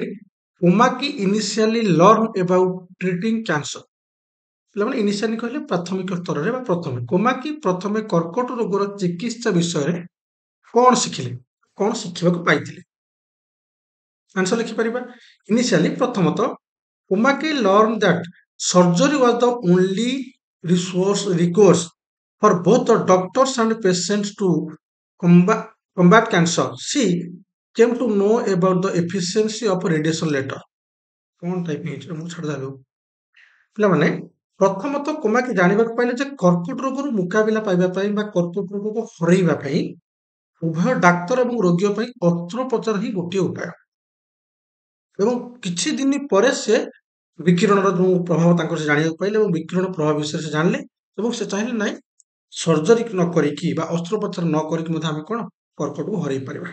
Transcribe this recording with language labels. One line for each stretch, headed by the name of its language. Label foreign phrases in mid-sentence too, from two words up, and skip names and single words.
English: Omaki initially learn about treating cancer
Odia: ପିଲାମାନେ ଇନିସିଆଲି କହିଲେ ପ୍ରାଥମିକ ସ୍ତରରେ ବା ପ୍ରଥମେ କୋମାକି ପ୍ରଥମେ କର୍କଟ ରୋଗର ଚିକିତ୍ସା ବିଷୟରେ କଣ ଶିଖିଲେ କଣ ଶିଖିବାକୁ ପାଇଥିଲେ ଆନ୍ସର ଲେଖିପାରିବା ଇନିସିଆଲି ପ୍ରଥମତଃ
English: Komaki learn that surgery was the only recourse for both the doctors and patients to combat cancer. She came to know about the efficiency of radiation later.
Odia: କଣ ଟାଇପ ହେଇଛି ମୁଁ ଛାଡ ଯାବି ପିଲାମାନେ ପ୍ରଥମତଃ କୋମାକି ଜାଣିବାକୁ ପାଇଲେ ଯେ କର୍କଟ ରୋଗରୁ ମୁକାବିଲା ପାଇବା ପାଇଁ ବା କର୍କଟ ରୋଗକୁ ହରେଇବା ପାଇଁ ଉଭୟ ଡାକ୍ତର ଏବଂ ରୋଗୀ ପାଇଁ ଅସ୍ତ୍ରୋପଚାର ହିଁ ଗୋଟିଏ ଉପାୟ ଏବଂ କିଛି ଦିନ ପରେ ସେ ବିକିରଣର ଯୋଉ ପ୍ରଭାବ ତାଙ୍କର ସେ ଜାଣିବାକୁ ପାଇଲେ ଏବଂ ବିକିରଣ ପ୍ରଭାବ ବିଷୟରେ ସେ ଜାଣିଲେ ଏବଂ ସେ ଚାହିଁଲେ ନାଇଁ ସର୍ଜରୀ ନ କରିକି ବା ଅସ୍ତ୍ରୋପଚାର ନ କରିକି ମଧ୍ୟ ଆମେ କଣ କର୍କଟକୁ ହରେଇ ପାରିବା।